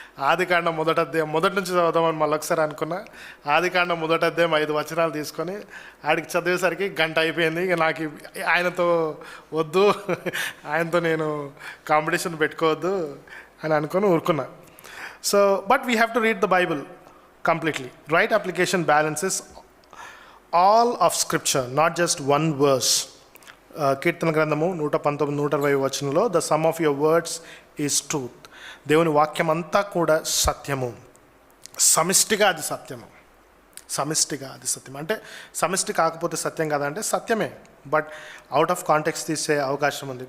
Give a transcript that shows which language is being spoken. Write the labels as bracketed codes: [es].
[te] ఆదికాండం మొదటి నుంచి చదవదామని మళ్ళొకసారి అనుకున్నా. ఆదికాండం మొదటి అధ్యాయం 5 వచనాలు తీసుకొని ఆడికి చదివేసరికి గంట అయిపోయింది. ఇక నాకు ఆయనతో వద్దు, ఆయనతో నేను కాంపిటీషన్ పెట్టుకోవద్దు అని అనుకొని ఊరుకున్నా. [en] So but we have to read the Bible completely. Right application balances all of scripture, not just one verse. [te] కీర్తన గ్రంథము 119-120 వచనంలో, [en] The sum of your words is truth. [te] దేవుని వాక్యం అంతా కూడా సత్యము. సమిష్టిగా అది సత్యము. సమిష్టిగా అది సత్యం అంటే సమిష్టి కాకపోతే సత్యం కాదంటే సత్యమే, [en] but out of context [te] తీసే అవకాశం ఉంది.